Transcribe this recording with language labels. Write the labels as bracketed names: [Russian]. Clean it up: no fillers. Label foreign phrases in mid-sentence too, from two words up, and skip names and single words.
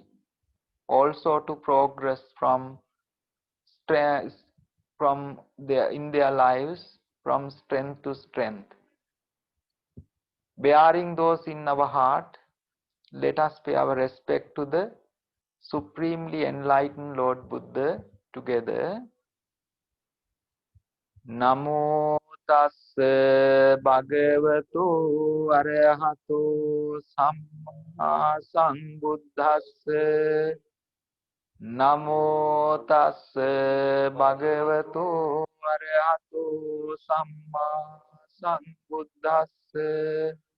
[English] Also to progress from stress, in their lives from strength to strength. Bearing those in our heart, let us pay our respect to the Supremely Enlightened Lord Buddha together. [Pali] Namo tassa bhagavato arahato samma sambuddhassa. Namo tassa bhagavato arahato samma sambuddhassa.